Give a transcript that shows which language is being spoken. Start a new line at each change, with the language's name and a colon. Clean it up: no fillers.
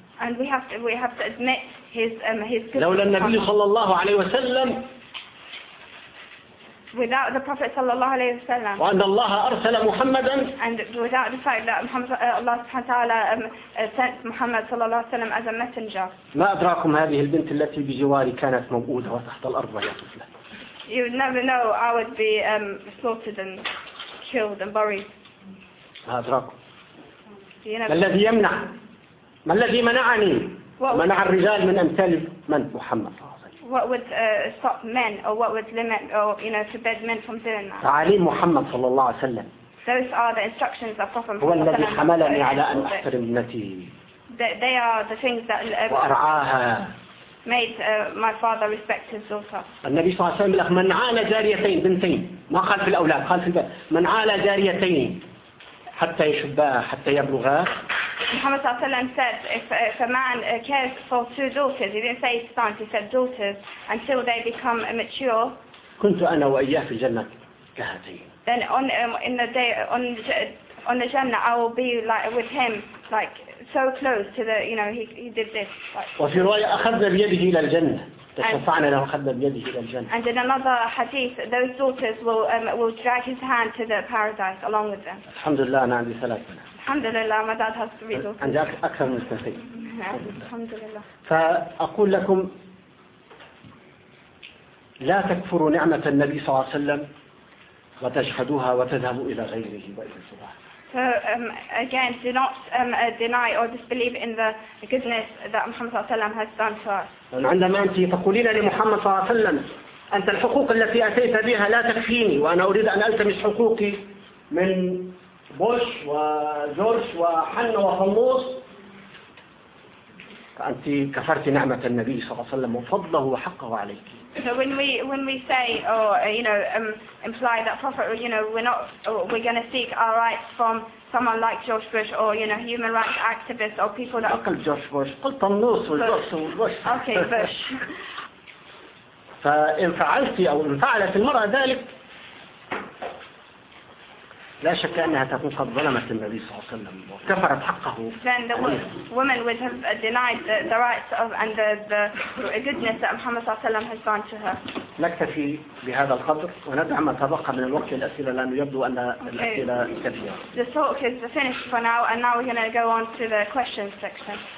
English: And we have to admit his goodness.
Arabic: لولا النبي صلى الله عليه وسلم.
English: Without the Prophet
Arabic: صلى الله عليه وسلم. وأن الله أرسل محمدا.
English: And without the fact that Allah
Arabic: سبحانه وتعالى
English: sent Muhammad
Arabic: صلى الله عليه وسلم
English: as a messenger.
Arabic: ما أدراكم هذه البنت التي بجواري كانت موجودة وتحت الأرض وهي طفلة.
English: You would never know I would be slaughtered and killed and buried.
Arabic: ما أدراكم. ما الذي يمنع؟ ما الذي منعني؟ منع الرجال من أمثال من محمد.
English: What would stop men or what would limit or forbid men from doing that?
Arabic: تعاليم محمد صلى الله عليه وسلم.
English: Those are the instructions of Prophet Muhammad.
Arabic: هو الذي حملني على أن أحترم ابنتي.
English: They are the things that
Arabic: وأرعاها.
English: Made my father respect his daughter.
Arabic: النبي صلى الله عليه وسلم من عال جاريتين بنتين ما قال في الأولاد قال في البنت من عال جاريتين حتى يشبها حتى يبلغها.
English: Muhammad
Arabic: صلى الله عليه وسلم
English: said, if a man cares for two daughters, he didn't say sons, he said daughters, until they become mature.
Arabic: كنت أنا وإياه في الجنة كهاتين.
English: Then on the day on the Jannah, I will be like with him like so close to the, you know, he did this.
Arabic: وفي رواية أخذنا بيده إلى الجنة. تشفعنا له أخذنا بيده إلى الجنة.
English: And in another hadith, those daughters will drag his hand to the paradise along with them.
Arabic: الحمد لله أنا عندي ثلاث بنات. الحمد لله,
English: my dad has three daughters.
Arabic: عندي أكثر من اثنتين. الحمد لله. فأقول لكم لا تكفروا نعمة النبي صلى الله عليه وسلم وتجحدوها وتذهبوا إلى غيره وإلى سبحانه.
English: So again, do not deny or disbelieve in the goodness that Muhammad
Arabic: صلى الله عليه وسلم
English: has done for us.
Arabic: عندما أنت تقولين لمحمد صلى الله عليه وسلم أنت الحقوق التي أتيت بها لا تكفيني وأنا أريد أن ألتمس حقوقي من بوش وجورج وحنة وخلوص, فأنت كفرت نعمة النبي صلى الله عليه وسلم وفضله وحقه عليك.
English: So when we say or you know imply that Prophet, you know, we're going to seek our rights from someone like George Bush or you know human rights activists or people that.
Arabic: أقل جورج بوش قلت النص والبوش.
English: Okay, Bush.
Arabic: فإن فعلت أو إن فعلت المرأة ذلك لا شك أنها تكون قد ظلمت النبي صلى الله عليه وسلم وكفرت حقه.
English: Then the woman would have denied the rights of and the goodness that Muhammad
Arabic: صلى الله عليه وسلم
English: has done to her.
Arabic: نكتفي بهذا القدر وندع ما تبقى من الوقت للأسئلة لأنه يبدو أن الأسئلة كثيرة.
English: The talk is finished for now and now we're going to go on to the questions section.